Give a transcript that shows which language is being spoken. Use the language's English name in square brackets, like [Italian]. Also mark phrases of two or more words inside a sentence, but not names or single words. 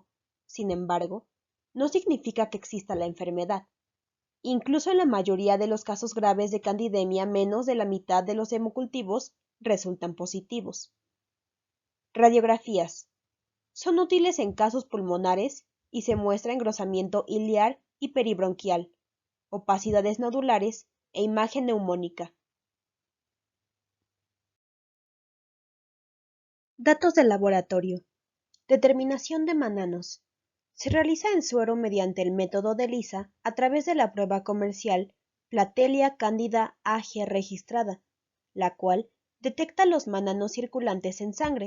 [Spanish] Sin embargo, no significa que exista la enfermedad. Incluso en la mayoría de los casos graves de candidemia, menos de la mitad de los hemocultivos resultan positivos. Radiografías. Son útiles en casos pulmonares y se muestra engrosamiento iliar y peribronquial, opacidades nodulares e imagen neumónica. Datos del laboratorio. Determinación de mananos. Se realiza en suero mediante el método de ELISA a través de la prueba comercial Platelia Candida AG registrada, la cual detecta los mananos circulantes en sangre.